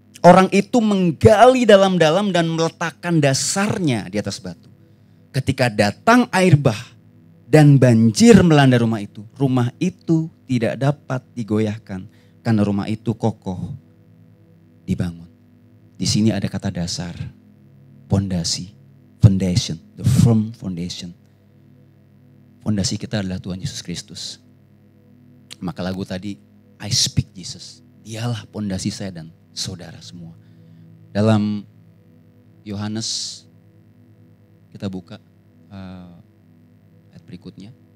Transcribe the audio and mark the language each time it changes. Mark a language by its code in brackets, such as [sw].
[id] Orang itu menggali dalam-dalam dan meletakkan dasarnya di atas batu. Ketika datang air bah dan banjir melanda rumah itu tidak dapat digoyahkan karena rumah itu kokoh dibangun. Di sini ada kata dasar, pondasi. [en] Foundation, the firm foundation. [id] Fondasi kita adalah Tuhan Yesus Kristus. Maka lagu tadi, [en] I speak Jesus. [id] Dialah pondasi saya dan saudara semua. Dalam Yohanes, kita buka ayat berikutnya.